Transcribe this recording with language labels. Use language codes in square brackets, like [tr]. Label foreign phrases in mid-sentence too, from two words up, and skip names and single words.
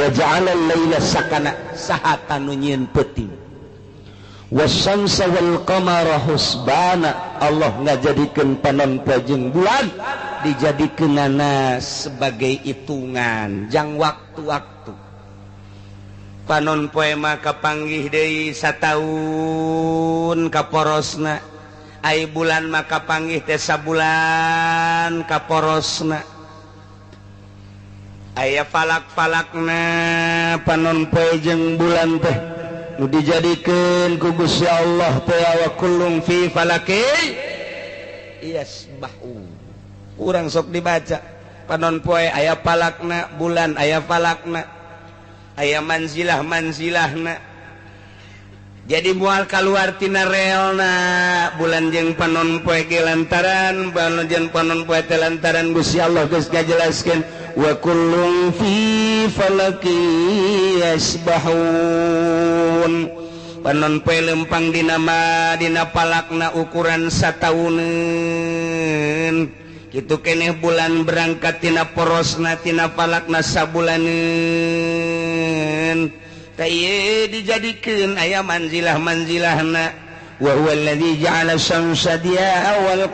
[ar] جعل الليل سكنا [su] sahata nu nyieun peuting [ar] والشمس والقمر حسبانا [su] Allah ngajadikeun panon poe jeung bulan dijadikeunana sebagai hitungan jang waktu-waktu panon poe mah kapanggih deui sataun kaporosna ai bulan mah kapanggih teh sabulan kaporosna aya falak-falakna panon poe jeung bulan teh nu dijadikeun ku Gusti Allah teh [ar] وكل في فلك [su] yasbahu urang sok dibaca panon poe aya falakna bulan aya falakna aya manzilah-manzilahna jadi moal kaluar tina reelna bulan jeung panon poe ge lantaran bulan jeung panon poe teh lantaran Gusti Allah geus ngajelaskeun [ar] وكل في فلك [su] yasbahun panon poe lempang dina palakna ukuran satauneun kitu keneh bulan berangkat tina porosna tina falakna sabulaneun tayeu dijadikeun aya manzilah-manzilahna [ar] وهو الذي جعل الشمس ضياء وال